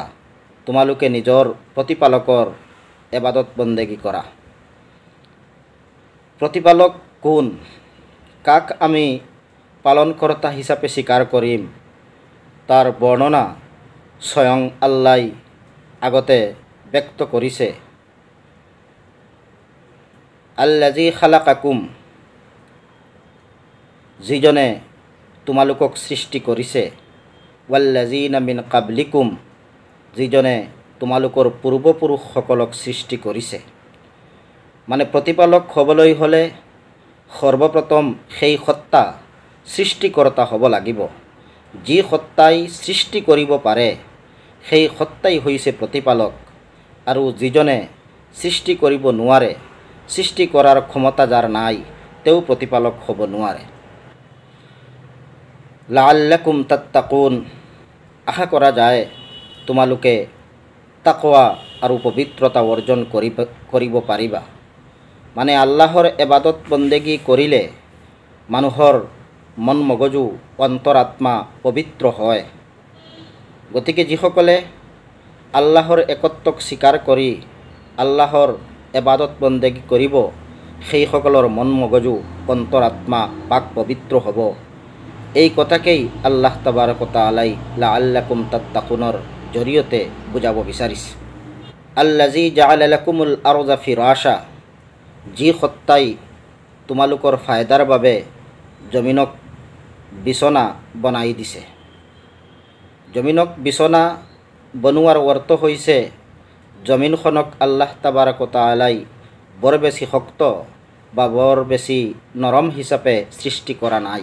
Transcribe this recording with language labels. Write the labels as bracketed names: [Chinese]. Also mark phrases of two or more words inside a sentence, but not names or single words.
[Assamese] তোমালোকে নিজৰ প্ৰতিপালকৰ ইবাদত বন্দেগী কৰা। প্ৰতিপালক কোন, কাক আমি পালনকৰ্তা হিচাপে স্বীকাৰ কৰিম, তাৰ বৰ্ণনা স্বয়ং আল্লাই আগতে ব্যক্ত কৰিছে। [Arabic] الذي خلقكم, [Assamese] যিজনে তোমালোকক সৃষ্টি কৰিছে। [Arabic] والذين من قبلكم, [Assamese] যিজনে তোমালোকৰ পূৰ্বপুৰুষসকলক সৃষ্টি কৰিছে। মানে প্ৰতিপালক হ'বলৈ হ'লে সৰ্বপ্ৰথম সেই সত্তা সৃষ্টিকৰ্তা হ'ব লাগিব। যি সত্তাই সৃষ্টি কৰিব পাৰে, সেই সত্তাই হৈছে প্ৰতিপালক। আৰু যিজনে সৃষ্টি কৰিব নোৱাৰে, সৃষ্টি কৰাৰ ক্ষমতা যাৰ নাই, তেওঁ প্ৰতিপালক হ'ব নোৱাৰে। [Arabic] لعلكم تتقون, [Assamese] আশা কৰা যায় তোমালোকে তাকৱা আৰু পবিত্ৰতা অৰ্জন কৰিব পাৰিবা। মানে আল্লাহৰ ইবাদত বন্দেগী কৰিলে মানুহৰ মন মগজু অন্তৰাত্মা পবিত্ৰ হয়। গতিকে যিসকলে আল্লাহৰ একত্বক স্বীকাৰ কৰি আল্লাহৰ ইবাদত বন্দেগী কৰিব, সেইসকলৰ মন মগজু অন্তৰাত্মা পাক পবিত্ৰ হ'ব। এই কথাকেই আল্লাহ [Arabic] تبارك وتعالى لعلكم تتقون [Assamese] জৰিয়তে বুজাব বিচাৰিছে। [Arabic] الذي جعل لكم الأرض فراشا, [Assamese] যি সত্তাই তোমালোকৰ ফায়দাৰ বাবে জমিনক বিছনা বনাই দিছে। জমিনক বিছনা বনোৱাৰ অৰ্থ হৈছে জমিনখনক আল্লাহ [Arabic] تبارك وتعالى [Assamese] বৰ বেছি শক্ত বা বৰ বেছি নৰম হিচাপে সৃষ্টি কৰা নাই।